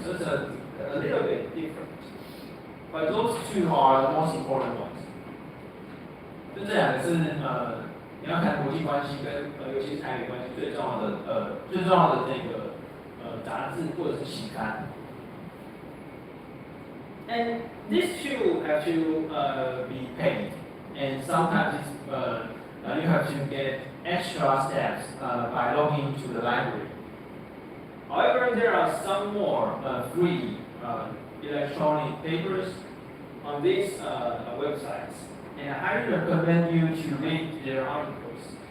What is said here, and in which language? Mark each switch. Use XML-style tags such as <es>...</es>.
<en>So it's a little bit different. But those two are the most important ones.</en> <zh>就这两个是你要看国际关系跟尤其是台美关系最重要的那个杂志或者是期刊。</zh> <en>And these two have to be paid, and sometimes you have to get extra steps by logging to the library. However, there are some more free electronic papers on these websites, and I highly recommend you to read their articles.</en>